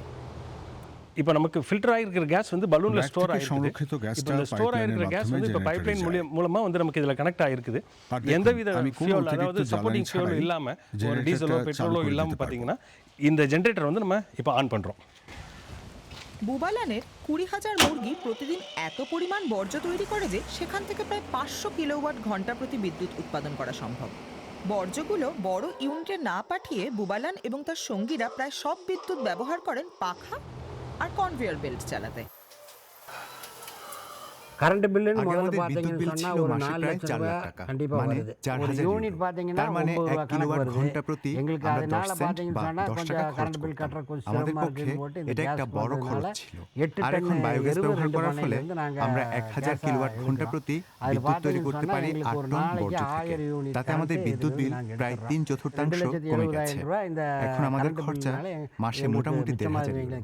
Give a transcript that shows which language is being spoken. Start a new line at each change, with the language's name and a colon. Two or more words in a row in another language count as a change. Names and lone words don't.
Tamil: இப்போ நமக்கு ஃபில்டர் ஆகிருக்கிற கேஸ் வந்து பலூன்ல ஸ்டோர் ஆகிருக்கு. இப்போ இந்த ஸ்டோர் ஆகிருக்கிற கேஸ் வந்து இப்போ பைப்லைன் மூலமா வந்து நமக்கு இதில் கனெக்ட் ஆகிருக்குது. எந்தவித ஃபியூல், அதாவது
English: supporting fuel
Tamil: இல்லாம, ஒரு டீசலோ பெட்ரோலோ இல்லாம பார்த்தீங்கன்னா இந்த ஜெனரேட்டர் வந்து நம்ம இப்போ ஆன் பண்றோம்।
Bangla: বুবালানের 20,000 মুরগি প্রতিদিন এত পরিমাণ বর্জ্য তৈরি করে যে সেখান থেকে প্রায় 500 কিলোওয়াট ঘন্টা প্রতি বিদ্যুৎ উৎপাদন করা সম্ভব। বর্জ্যগুলো বড় ইউনিটে না পাঠিয়ে বুবালান এবং তার সঙ্গীরা প্রায় সব বিদ্যুৎ ব্যবহার করেন পাখা আর
English: conveyor belt
Bangla: চালাতে।
Tamil: கரண்ட் பில்லுன்னு முதல்ல பார்த்தீங்கன்னு சொன்னா ஒரு 4 லட்சம் ரூபாய் கண்டிப்பா வருது। ஒரு யூனிட் பார்த்தீங்கன்னா 9 ரூபாய் கணக்கு வருது எங்களுக்கு। அதனால பார்த்தீங்கன்னு சொன்னா கொஞ்சம்
English: current bill
Tamil: கட்டுற கொஞ்சம் சிரமமா இருக்குன்னு போட்டு
Bangla: এটা একটা বড় খরচ ছিল। আর এখন বায়োগ্যাস ব্যবহার করার ফলে আমরা 1000 কিলোওয়াট ঘন্টা প্রতি বিদ্যুৎ তৈরি করতে পারি 8 টন বর্জ্য থেকে। তাতে আমাদের বিদ্যুৎ বিল প্রায় 3/4 কমে গেছে। এখন আমাদের খরচা মাসে মোটামুটি 1,500